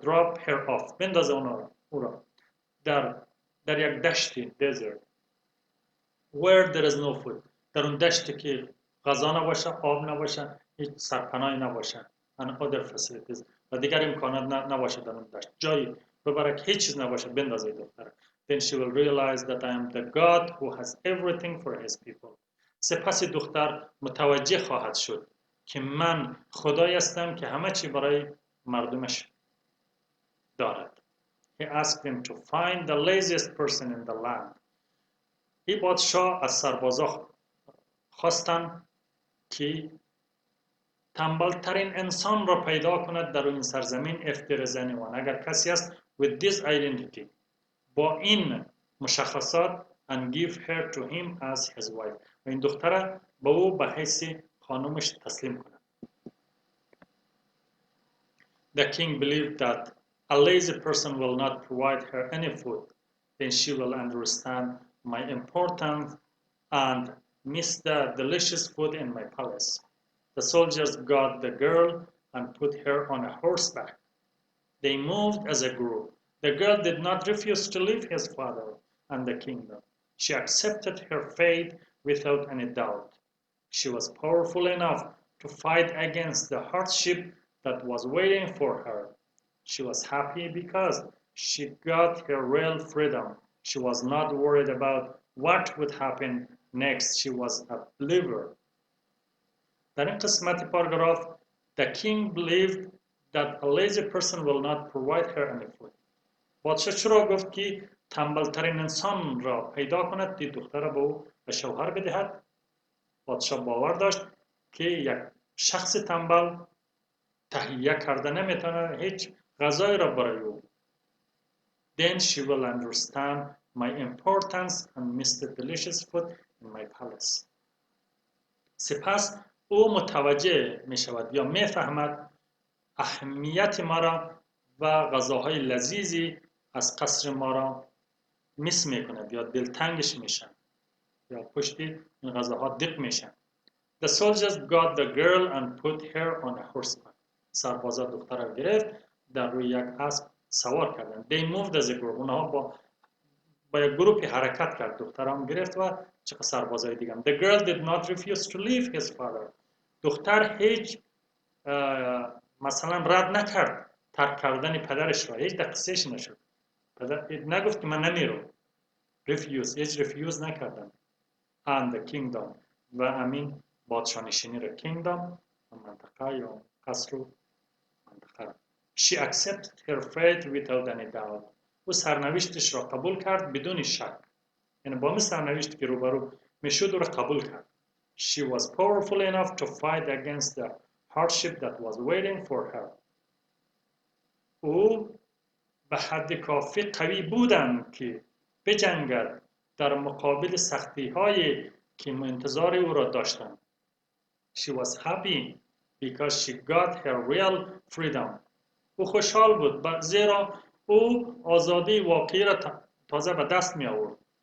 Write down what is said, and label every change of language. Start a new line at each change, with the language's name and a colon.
English: drop her off،
Persian: بندازه او را در یک دشتی
English: desert where there is no food،
Persian: در اون دشتی که غذا نباشه، آب نباشه، هیچ سرپناهی نباشه
English: and other facilities
Persian: و دیگر امکانات نباشه در اون دشت، جایی ببره که هیچ چیز نباشه، بندازه دختر.
English: then she will realize that I am the God who has everything for his people.
Persian: سپس دختر متوجه خواهد شد که من خدایی هستم که همه چی برای مردمش دارد.
English: he asked them to find the laziest person in the land.
Persian: این پادشاه از سربازا خواستند که تنبلترین انسان را پیدا کند در این سرزمین افتراضی وان. اگر کسی است
English: with this identity،
Persian: با این مشخصات
English: and give her to him as his wife،
Persian: و این دختره با او به حیث خانمش تسلیم کند.
English: The king believed that a lazy person will not provide her any food. Then she will understand my importance and miss the delicious food in my palace. The soldiers got the girl and put her on a horseback. They moved as a group. The girl did not refuse to leave his father and the kingdom. She accepted her fate without any doubt. She was powerful enough to fight against the hardship that was waiting for her. She was happy because she got her real freedom. She was not worried about what would happen next. She was a believer.
Persian: در این قسمت پاراگراف
English: the king believed that a lazy person will not provide her any food.
Persian: پادشاه چرا گفت که تنبلترین انسان را پیدا کند که دختر به او به شوهر بدهد؟ پادشاه باور داشت که یک شخص تنبل تهیه کرده نمیتونه هیچ غذایی را برای او.
English: Then she will understand my importance and miss the delicious food in my palace.
Persian: سپس او متوجه می شود یا می فهمد اهمیت ما را و غذاهای لذیذی از قصر ما را میس می کند یا دلتنگش میشن یا پشت این غذاها دق میشن.
English: The soldiers got the girl and put her on a horseback.
Persian: سربازا دختر را گرفت، در روی یک اسب سوار کردن.
English: They moved as a group.
Persian: اونها با یک گروپی حرکت کرد. دختر هم گرفت و چقدر سربازای دیگه هم.
English: The girl did not refuse to leave his father.
Persian: دختر هیچ مثلا رد نکرد ترک کردن پدرش را. هیچ دقیقش نشد. پدر نگفت که من نمیرم. refuse. هیچ refuse نکردن.
English: And the kingdom.
Persian: و امین بادشاهنشینی را. kingdom منطقه یا قصر و منطقه.
English: She accepted her fate without any doubt.
Persian: او سرنوشتش را قبول کرد بدون شک. یعنی با سرنوشتی که روبرو میشد او را قبول کرد.
English: She was powerful enough to fight against the hardship that was waiting for her.
Persian: او به حد کافی قوی بودند که بجنگد در مقابل سختی هایی که منتظر او را داشتند.
English: She was happy because she got her real freedom.
Persian: او خوشحال بود زیرا او آزادی واقعی را تازه به دست می آورد.